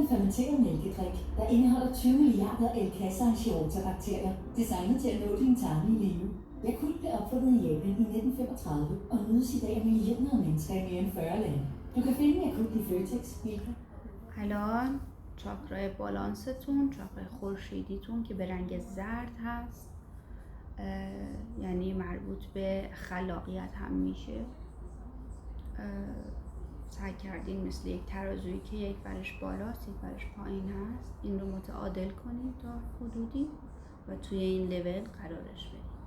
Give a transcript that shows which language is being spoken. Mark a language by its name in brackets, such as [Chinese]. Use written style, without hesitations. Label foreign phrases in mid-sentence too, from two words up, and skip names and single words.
[Danish] fermenteret mælkedrik, der indeholder 20 milliarder L-kasser af Shirota-bakterier, designet til at nå din tarme i live. Yakult blev opfundet i Japan i 1935 og nydes i dag af millioner af mennesker i mere end 40 lande. Du kan finde Yakult i Føtex, Bilka. [Persian] الان چاکرای بالانستون، چاکرای خورشیدیتون که به رنگ زرد هست، یعنی مربوط به خلاقیت هم میشه. سعی کردین مثل یک ترازویی که یک برش بالاست یک برش پایین هست، این رو متعادل کنید تا حدودی و توی این لول قرارش بدید.